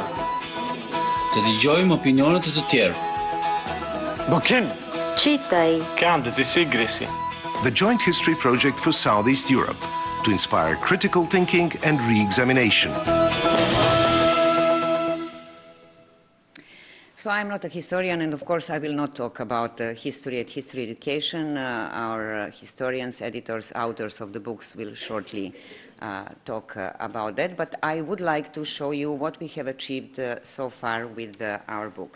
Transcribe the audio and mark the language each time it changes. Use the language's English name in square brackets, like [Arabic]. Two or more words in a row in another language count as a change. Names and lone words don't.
[Albanian] Të dëgjojmë opinionet e të tjerë. Bokin! [Serbian] Čitaj. [Greek] Κάντε τη σύγκριση. [English] The Joint History Project for Southeast Europe to inspire critical thinking and re-examination. So I'm not a historian, and of course I will not talk about history and history education. Our historians, editors, authors of the books will shortly talk about that, but I would like to show you what we have achieved so far with our books.